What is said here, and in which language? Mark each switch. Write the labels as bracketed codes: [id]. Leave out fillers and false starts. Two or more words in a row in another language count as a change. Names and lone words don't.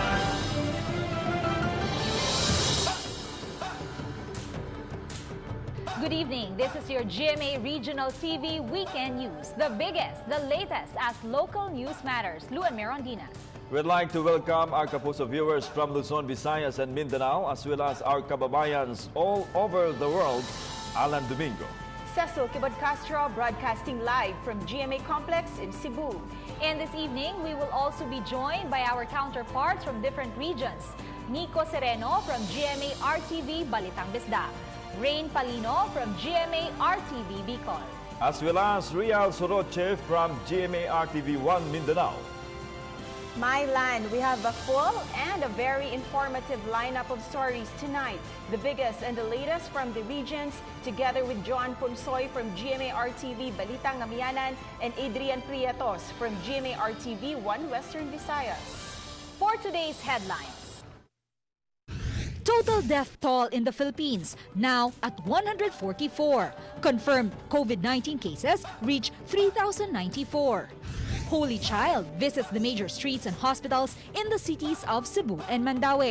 [en] Good evening. This is your GMA Regional TV Weekend News. The biggest, the latest as local news matters. Lou and Merondina. We'd like to welcome our kapuso viewers from Luzon, Visayas, and Mindanao, as well as our kababayans all over the world. Alan Domingo. Cecil Kibod Castro broadcasting live from GMA Complex in Cebu. And this evening, we will also be joined by our counterparts from different regions. Nico Sereno from GMA RTV Balitang Bisda. Rain Palino from GMA RTV Bicol. As well as Rial Soroche from GMA RTV1 Mindanao. My land, we have a full and a very informative lineup of stories tonight. The biggest and the latest from the regions, together with John Ponsoy from GMA RTV Balitang Amianan and Adrian Prietos from GMA RTV 1 Western Visayas. For today's headlines. Total death toll in the Philippines, now at 144. Confirmed COVID-19 cases reach 3,094. Holy Child visits the major streets and hospitals in the cities of Cebu and Mandaue.